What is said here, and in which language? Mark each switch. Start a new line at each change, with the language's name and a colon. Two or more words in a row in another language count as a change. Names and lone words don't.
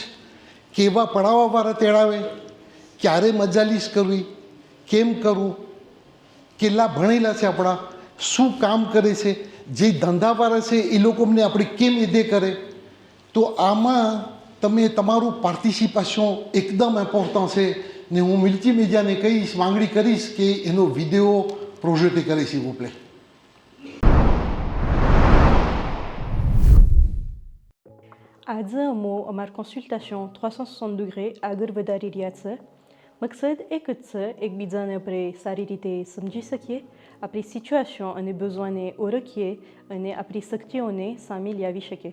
Gujarati: કેવા પડાવવાવાળા તેડાવે, ક્યારે મજાલીસ કરવી, કેમ કરવું, કેટલા ભણેલા છે આપણા, શું કામ કરે છે, જે ધંધાવાળા છે એ લોકો અમને આપણે કેમ એદે કરે. તો આમાં તમે તમારું પાર્ટિસિપેશન એકદમ ઇમ્પોર્ટન્ટ છે. ને હું મલ્ટીમીડિયાને કહીશ, માંગણી કરીશ કે એનો વિડીયો પ્રોજેક્ટ કરે
French: s'il vous plaît.
Gujarati: આજે અમો અમારી
English: consultation 360 degree
Gujarati: આગળ વધારી રહ્યા છે. મકસદ એક જ છે, એકબીજાને આપણે સારી રીતે સમજી શકીએ, આપણી સિચ્યુએશન અને besoinને ઓળખીએ અને આપણી શક્તિઓને સામે લાવી શકીએ.